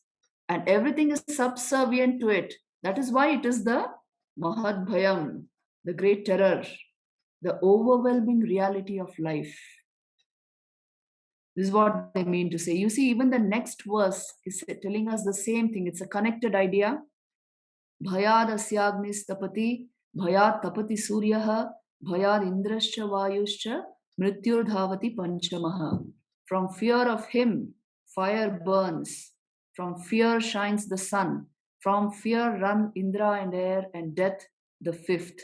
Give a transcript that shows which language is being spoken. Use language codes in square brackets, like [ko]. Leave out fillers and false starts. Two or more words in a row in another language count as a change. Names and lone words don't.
[en] And everything is subservient to it. That is why it is the Mahadbhayam, the great terror, the overwhelming reality of life. This is what they mean to say. You see, even the next verse is telling us the same thing. It's a connected idea. [sa] Bhayad asyagnis tapati, bhayad tapati suryaha, bhayad indrascha vayuscha, mrityur dhavati panchamaha. [en] From fear of him, fire burns. From fear shines the sun. From fear run Indra and air and death the fifth.